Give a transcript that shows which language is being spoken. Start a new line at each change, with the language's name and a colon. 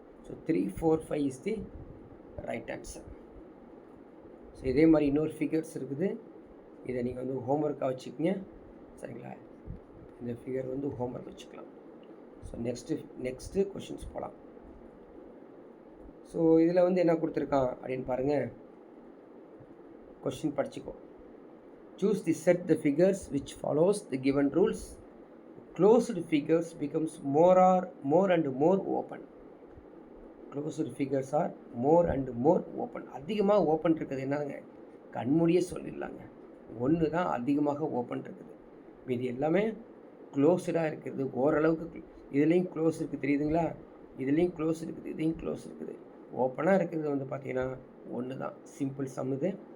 English: So 3, 4, 5 is the right answer.
Tamil: So இதே மாதிரி இன்னொரு ஃபிகர்ஸ் இருக்குது, இதை நீங்கள் வந்து ஹோம்ஒர்க்காக வச்சுக்கோங்க, சரிங்களா? இந்த ஃபிகர் வந்து ஹோம்ஒர்க் வச்சுக்கலாம். ஸோ நெக்ஸ்ட்டு கொஷின்ஸ் போகலாம். ஸோ இதில் வந்து என்ன கொடுத்துருக்கான் அப்படின்னு பாருங்கள், question படிச்சுக்கோ.
English: Choose the set the figures which follows the given rules. Closed figures becomes more and more open. Closed figures are more and more open.
Tamil: அதிகமாக ஓப்பன் இருக்குது என்னங்க, கண்மூடியே சொல்லிடலாங்க, ஒன்று தான் அதிகமாக ஓப்பன் இருக்குது, இது எல்லாமே க்ளோஸ்டாக இருக்கிறது. ஓரளவுக்கு இதுலேயும் க்ளோஸ் இருக்குது, தெரியுதுங்களா? இதுலேயும் க்ளோஸ் இருக்குது, இதையும் க்ளோஸ் இருக்குது. ஓப்பனாக இருக்கிறது வந்து பார்த்திங்கன்னா ஒன்று தான். சிம்பிள் சம் இது.